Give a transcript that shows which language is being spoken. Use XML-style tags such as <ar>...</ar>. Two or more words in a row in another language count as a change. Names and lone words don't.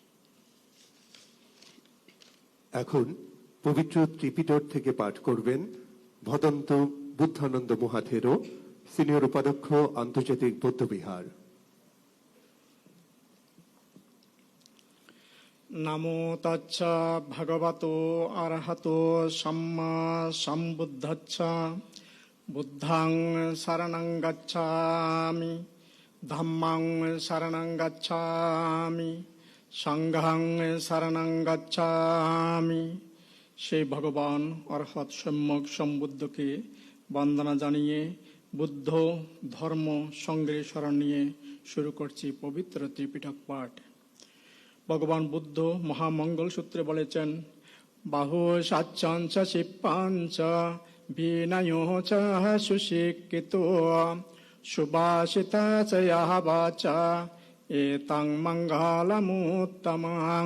<bn>এখন পবিত্র ত্রিপিটক থেকে পাঠ করবেন ভদন্ত বুদ্ধানন্দ মহাথেরো, সিনিয়র উপাধ্যক্ষ, আন্তর্জাতিক বৌদ্ধবিহার।</bn> <pi>নমো তচ্ছা ভগবতো অরহতো সম্মা সম্বুদ্ধচ্ছা। বুদ্ধং শরণং গচ্ছামি, ধম্মং শরণং গচ্ছামি, সংঘং শরণং গচ্ছামি।</pi> <bn>সেই ভগবান অর্হৎ সম্যক সম্বুদ্ধকে বন্দনা জানিয়ে বুদ্ধ ধর্ম সংগ্রহের শরণ নিয়ে শুরু করছি পবিত্র ত্রিপিটক পাঠ। ভগবান বুদ্ধ মহামঙ্গল সূত্রে বলেছেন,</bn> <pi>বাহু সাচ্চাঞ্চ শিপ্পাঞ্চ বিনয় চ সুশিক্ষিত সুভাষিতা চ ইয়াহ বাচা এতাং মঙ্গলমুত্তমাং।</pi>